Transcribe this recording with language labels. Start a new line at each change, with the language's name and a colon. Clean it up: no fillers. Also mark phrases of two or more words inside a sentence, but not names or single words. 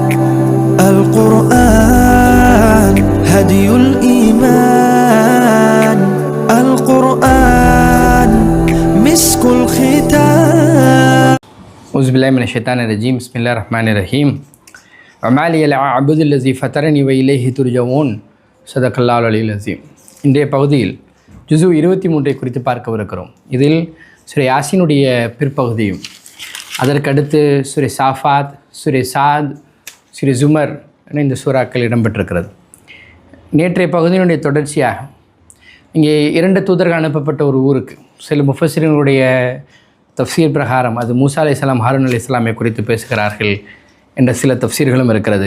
Arabic: القرآن هدي الإيمان. القرآن مسك الختام. أعوذ بالله من الشيطان الرجيم. بسم الله الرحمن الرحيم. وما لي لا أعبد الذي فطرني وإليه ترجعون. صدق الله العلي العظيم.
Tamil: இன்றைய பகுதியில் ஜுசு 23 குறித்து பார்க்கவிருக்கிறோம். இதில் சூரே யாசீனுடைய பிற்பகுதியும் அதற்கடுத்து சூரே சாஃபாத், சூரே சாத், சூரே ஜுமர் என இந்த சூறாக்கள் இடம்பெற்றிருக்கிறது. நேற்றைய பகுதியினுடைய தொடர்ச்சியாக இங்கே 2 தூதர்கள் அனுப்பப்பட்ட ஒரு ஊருக்கு சில முஃபஸ்ஸிரின்களுடைய தஃப்சீர் பிரகாரம் அது மூசா அலைஹிஸ்ஸலாம், ஹாரூன் அலைஹிஸ்ஸலாமை குறித்து பேசுகிறார்கள் என்ற சில தஃப்சீர்களும் இருக்கிறது.